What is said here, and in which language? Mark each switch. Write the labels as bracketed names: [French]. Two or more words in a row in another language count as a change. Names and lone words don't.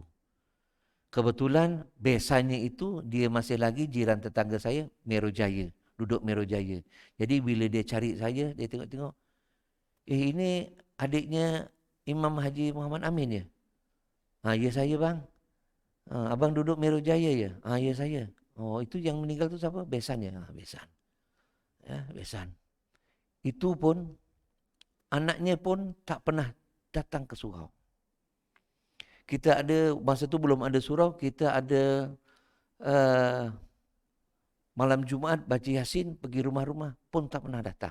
[Malay] Kebetulan besannya itu dia masih lagi jiran tetangga saya, Merojaya, duduk Merojaya. Jadi bila dia cari saya, dia tengok-tengok, ini adiknya Imam Haji Muhammad Amin ya? Ya saya bang. Abang duduk Merojaya ya? Ya saya. Oh itu yang meninggal tu siapa? Besan ya? Besan. Ya, besan. Itu pun, anaknya pun tak pernah datang ke surau. Kita ada, masa tu belum ada surau, kita ada malam Jumaat baca Yasin, pergi rumah-rumah pun tak pernah datang.